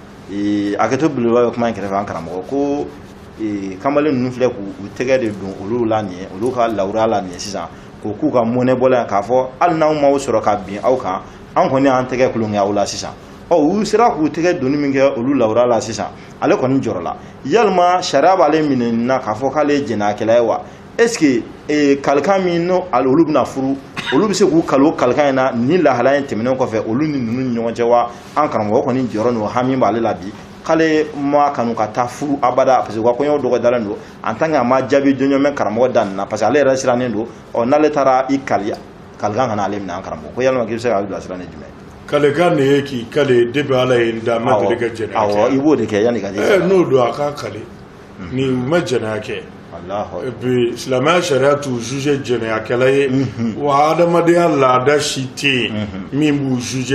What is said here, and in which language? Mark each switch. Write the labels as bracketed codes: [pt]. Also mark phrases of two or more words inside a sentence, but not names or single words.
[bm] a kɛ to belebeleba bɛ kuma in kɛrɛfɛ an karamɔgɔ ko kamalen ninnu filɛ k'u tɛgɛ de don olu la nin ye olu ka lawura la nin ye sisan ko k'u ka mɔnɛ bɔlan k'a fɔ hali n'anw m'aw sɔrɔ ka bin aw kan an kɔni y'an tɛgɛ kulonkɛ aw la sisan u sera k'u tɛgɛ doni min kɛ olu lawura la sisan ale kɔni jɔrɔ la yalima sariya b'ale minɛ na k'a fɔ k'ale ye jɛnɛyakɛla ye wa [fr] est-ce que [bm] kalikan min no olu bɛna furu olu bɛ se k'u kalo kalikan in na ni lahalaya in tɛmɛnen kɔfɛ olu ni ninnu ni ɲɔgɔn cɛ wa an karamɔgɔ kɔni jɔrɔ n'o hami b'ale la bi k'ale ma kanu ka taa furu abada [fr] parce que [bm] u ka kɔɲɔ dɔgɔdalen don [fr] en tant que [bm] a ma jaabi jɔnjɔn mɛn karamɔgɔ da nin na [fr] parce que [bm] ale yɛrɛ sirannen don n'ale taara i kalikan kana ale minɛ an karamɔgɔ ko yalima k'i bɛ se k'a bilasira ni jumɛn kalekan de ye k'i kale depuis ala ye n da ma deli ka jɛnɛya kɛ awɔ i b'o de kɛ yanni ka n'o don a k'a kale ni u ma jɛnɛya kɛ [fr] et puis [bm] silamɛya sariya t'u juge jɛnɛyakɛla ye wa adamadenya laada si tɛ yen min b'u juge